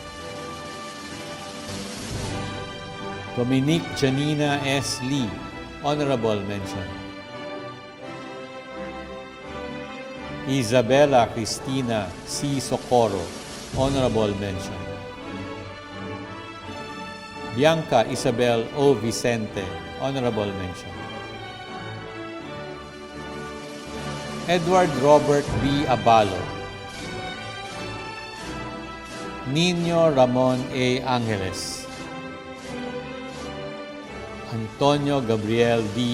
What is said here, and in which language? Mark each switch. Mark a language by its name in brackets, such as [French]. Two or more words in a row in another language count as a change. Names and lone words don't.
[English] Dominique Janina S. Lee, Honorable mention. Isabella Cristina C. Socorro, Honorable mention. Bianca Isabel O. Vicente, Honorable mention. Edward Robert B. Abalo, Nino Ramon A. Angeles, Antonio Gabriel D.